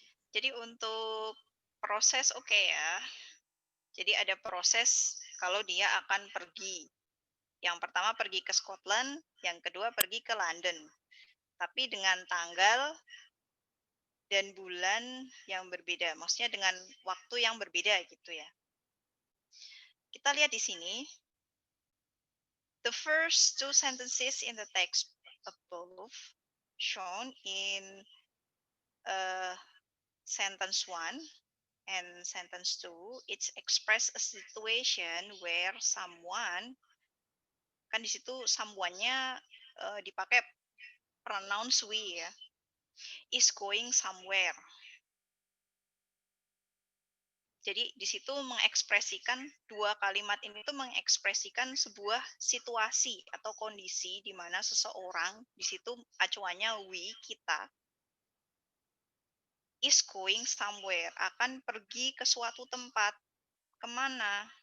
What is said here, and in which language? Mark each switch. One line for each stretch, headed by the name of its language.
Indonesian: Jadi untuk proses oke ya. Jadi ada proses kalau dia akan pergi. Yang pertama pergi ke Scotland, yang kedua pergi ke London. Tapi dengan tanggal dan bulan yang berbeda. Maksudnya dengan waktu yang berbeda gitu ya. Kita lihat di sini.
English: The first two sentences in the text above shown in sentence 1 and sentence 2, it's express a situation where someone,
Indonesian: kan di situ someone-nya dipakai pronouns we ya,
English: is going somewhere.
Indonesian: Jadi di situ mengekspresikan dua kalimat ini tuh mengekspresikan sebuah situasi atau kondisi di mana seseorang di situ acuannya we kita
English: is going somewhere,
Indonesian: akan pergi ke suatu tempat. Kemana?